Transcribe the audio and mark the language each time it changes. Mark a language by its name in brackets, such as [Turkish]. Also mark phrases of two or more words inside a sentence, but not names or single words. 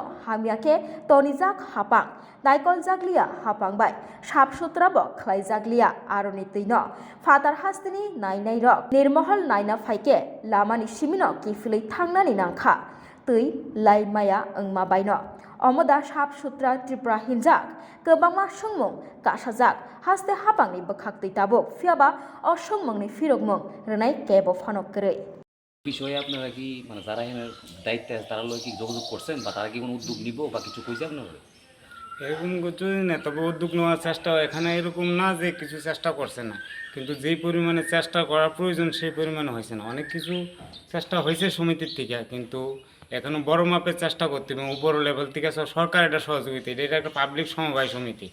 [Kok Borok] हामियाके तनिजाक हापां नायकल जागलिया हापांबाय [Hindi] साफ सुथ्राबो [Kok Borok] खलाय जागलिया आरनि तैनो फातार हास्तेनि नायनाय रक निर्महल नायना फाइके लामानि सिमिनो किफिलै थांनानि नांखा तै लाइमाया ओंमा बायनो अमदा [Hindi] साफ सुथ्रा [Kok Borok] त्रिपुरा हिनजाक गोबांमा सोंमुं कासाजाक हास्ते हापांनि बखाक तैताबुक फियाबा अ सोंमुंनि फिरकमुं रनाय केबो फानक करै [Bangla] বিষয়ে আপনারা কি মানে যারা এখানে দায়িত্বে আছে তারা লোক কি যোগাযোগ করছেন বা তারা কি কোনো উদ্যোগ নিব বা কিছু কইছে আপনারা এরকম কিছু না, তবে উদ্যোগ নেওয়ার চেষ্টা এখানে এরকম না যে কিছু চেষ্টা করছে না, কিন্তু যেই পরিমাণে চেষ্টা করা প্রয়োজন সেই পরিমাণে হয়েছে না। অনেক কিছু চেষ্টা হয়েছে সমিতির থেকে, কিন্তু এখনও বড় মাপের চেষ্টা করতে হবে উপর লেভেল থেকে সরকার এটা সহযোগিতা, এটা একটা পাবলিক সমবায় সমিতি।